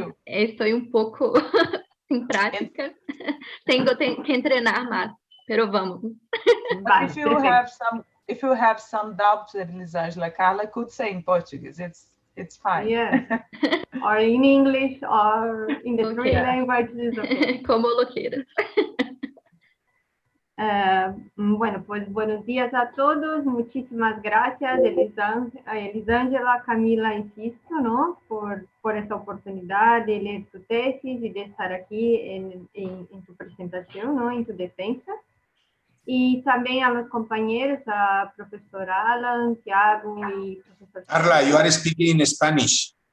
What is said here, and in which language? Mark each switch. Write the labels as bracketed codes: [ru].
[es] Estoy un poco sin prática. Tengo que entrenar más, pero vamos. [en] But if you have some doubts, Elizângela, Carla could say in Portuguese. It's fine. Yeah, or in English, or in the three languages. Okay. [es] Como lo quieras. Bueno, pues buenos días a todos. Muchísimas gracias, Elizângela, Camila y Sixto, ¿no? Por esta oportunidad de leer tu tesis y de estar aquí en tu presentación, ¿no? En tu defensa. Y también a los compañeros, a profesor Alan, Thiago y profesor [en] Carla, you are speaking in Spanish.